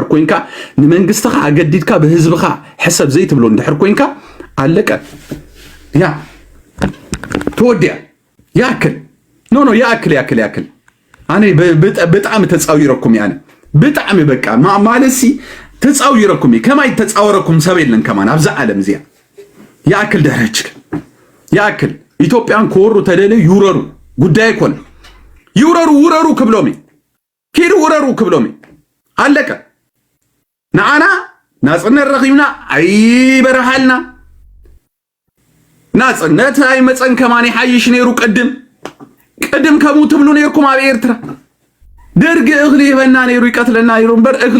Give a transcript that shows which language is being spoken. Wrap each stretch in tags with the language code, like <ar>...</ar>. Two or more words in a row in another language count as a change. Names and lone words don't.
<ti>ኮይንካ ንመንግስትኻ ኣገዲድካ ብህዝብኻ ሕሰብ ዘይትብሎ እንድሕር ኮይንካ ኣለቀ ያ ተወዲያ ያክል ያክል ኣነ ብጣዕሚ ተፃዊረኩም ኣነ ብጣዕሚ በቃ ማለሲ ተፃዊረኩም ከማይ ተፃወረኩም ሰብ የለን ከማን ኣብዛ ዓለም እዚያ ያክል ደረችክ ያክል ኢትዮጵያን ክወሩ ተደልዩ ይውረሩ ጉዳይ ኣይኮነ ውረሩ ክብሎሚ ኪዱ ውረሩ ክብሎሚ ኣለቀ ንዓና ናጽነት ረኺብና ኣይበረሃልና ናጽነት ኣይመፀን ከማን ይሓይሽ ነይሩ ቅድም ከምኡ ትብሉ ነይርኩም ኣብ ኤርትራ ደርጊ እኽሊ ይበና ነይሩ ይቀትለና ነይሩ እምበር እኽሊ</ti>